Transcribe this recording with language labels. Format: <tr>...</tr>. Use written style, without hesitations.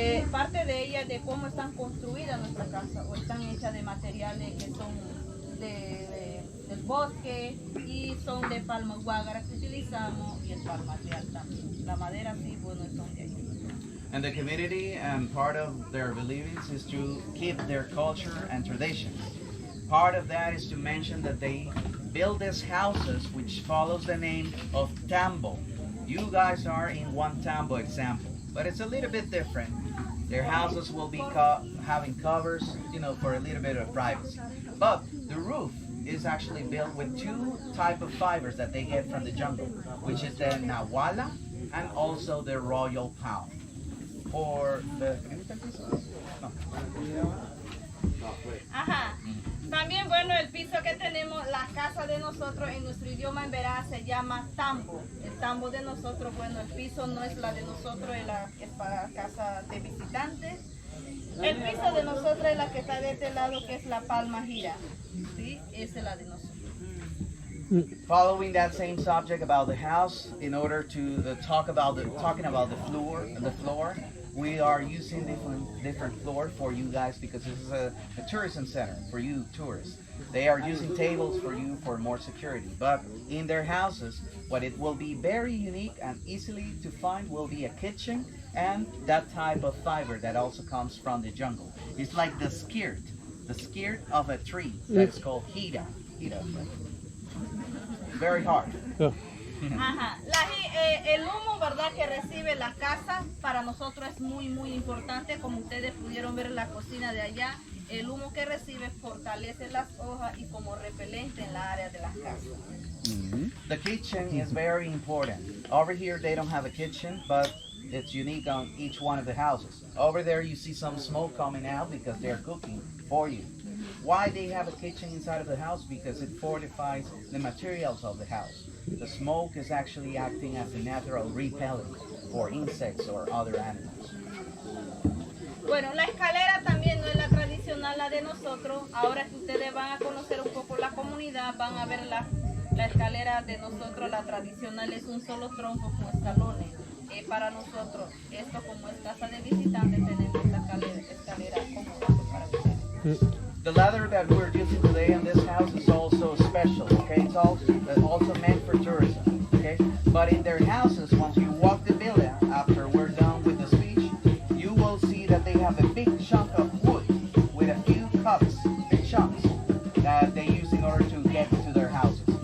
<es>Parte de ella de cómo están construidas nuestras casas o están hechas de materiales que son del bosque y son de palma guágara que utilizamos y el palma real también. La madera sí, bueno, son de ahí.</es> <en>And the community and part of their beliefs is to keep their culture and traditions. Part of that is to mention that they build these houses which follows the name of tambo. You guys are in one tambo example, but it's a little bit different. Their houses will be having covers, you know, for a little bit of privacy. But the roof is actually built with two type of fibers that they get from the jungle, which is the nawala and also the royal palm. Or the... No. Ajá.</en> <es>También, bueno, el piso que tenemos, la casa de nosotros en nuestro idioma emberá se llama tambo. El tambo de nosotros, bueno, el piso no es la de nosotros, es para casa de visitantes. El piso de nosotros es la que está de este lado, que es la palma gira. ¿Sí? Esa es la de nosotros.</es> <en>Following that same subject about the house, in order to talking about the floor, we are using different floor for you guys because this is a tourism center for you tourists. They are using tables for you for more security. But in their houses, what it will be very unique and easily to find will be a kitchen and that type of fiber that also comes from the jungle. It's like the skirt of a tree that's called hira. Very hard. Yeah. Ajá.</en> <es>El humo, ¿verdad?, que recibe la casa para nosotros es muy importante. Como ustedes pudieron ver en la cocina de allá, el humo que recibe fortalece las hojas y como repelente en la área de las casas.</es> <en>The kitchen is very important. Over here they don't have a kitchen, but it's unique on each one of the houses. Over there you see some smoke coming out because they're cooking for you. Why they have a kitchen inside of the house? Because it fortifies the materials of the house. The smoke is actually acting as a natural repellent for insects or other animals.</en> <es>Bueno, la escalera también no es la tradicional, la de nosotros. Ahora que ustedes van a conocer un poco la comunidad, van a ver la escalera de nosotros, la tradicional es un solo tronco con escalones. Para nosotros, esto como es casa de visitantes, tenemos esta escalera como para ustedes.</es> <en>The leather that we're using today in this house is also special, okay? It's also meant for tourism, okay? But in their houses, once you walk the villa, after we're done with the speech, you will see that they have a big chunk of wood with a few cups, big chunks, that they use in order to get to their houses.</en>